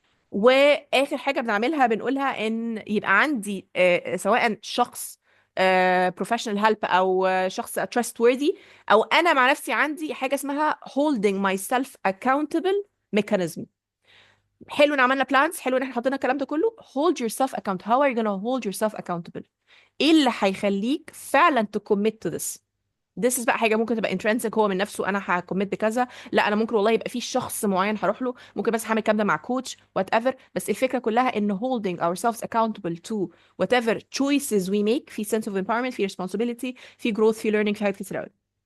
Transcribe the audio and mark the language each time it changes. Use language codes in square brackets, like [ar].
[ar] واخر حاجه بنعملها بنقولها ان يبقى عندي سواء شخص بروفيشنال هيلب او شخص trustworthy، او انا مع نفسي عندي حاجه اسمها [en] holding myself accountable mechanism. [ar] حلو ان عملنا بلانز، حلو ان احنا حطينا الكلام ده كله. [en] hold yourself account. how are you gonna hold yourself accountable؟ [ar] ايه اللي هيخليك فعلا [en] to commit to this؟ this is [ar] بقى حاجه ممكن تبقى intrinsic، هو من نفسه انا هكمت بكذا. لا انا ممكن والله يبقى في شخص معين هروح له، ممكن بس هعمل الكلام ده مع كوتش whatever. بس الفكره كلها ان [en] holding ourselves accountable to whatever choices we make، في sense of empowerment، في responsibility، في growth، في learning، [ar] في حاجات كتير قوي.